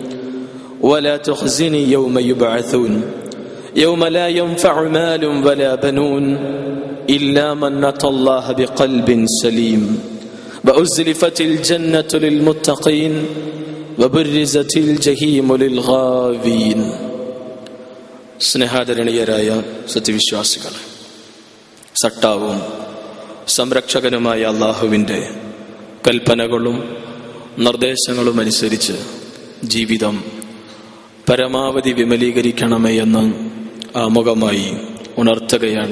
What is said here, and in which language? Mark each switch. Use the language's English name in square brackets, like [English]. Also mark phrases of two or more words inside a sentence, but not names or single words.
[Arabic] ولا تخزني يوم يبعثون يوم لا ينفع مال ولا بنون إلا من أتى الله بقلب سليم وأزلفت الجنة للمتقين وبرزت الجحيم للغاوين. [Malayalam] സ്നേഹാദരണീയരായ സത്യവിശ്വാസികളെ, സട്ടാവും സംരക്ഷകനുമായ അല്ലാഹുവിൻ്റെ കൽപ്പനകളും നിർദ്ദേശങ്ങളും അനുസരിച്ച് ജീവിതം പരമാവധി വിമലീകരിക്കണമേ എന്ന് ആമുഖമായി ഉണർത്തുകയാണ്.